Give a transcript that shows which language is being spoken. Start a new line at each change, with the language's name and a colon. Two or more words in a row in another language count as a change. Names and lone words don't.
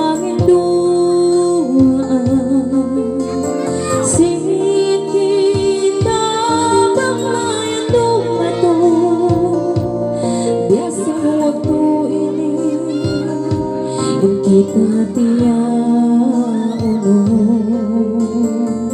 Tausug: pangindungan sin kita banglayan dumato biasa waktu ini in kita tiya uno